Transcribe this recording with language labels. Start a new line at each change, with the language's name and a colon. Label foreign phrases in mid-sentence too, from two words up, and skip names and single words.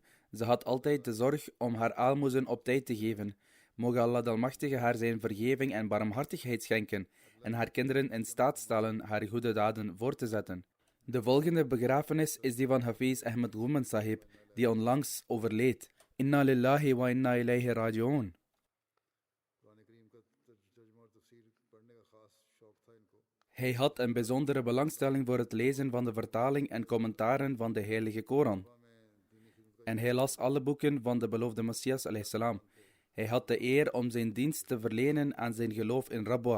Dutch: Ze had altijd de zorg om haar aalmoezen op tijd te geven. Mogen Allah de Almachtige haar zijn vergeving en barmhartigheid schenken en haar kinderen in staat stellen haar goede daden voor te zetten. De volgende begrafenis is die van Hafiz Ahmed Ghuman Sahib, die onlangs overleed.
Arabic: إنا لله وإنا إليه راجعون.
Dutch: Hij had een bijzondere belangstelling voor het lezen van de vertaling en commentaren van de Heilige Koran. En hij las alle boeken van de beloofde Messias a.s. Hij had de eer om zijn dienst te verlenen aan zijn geloof in Rabwa.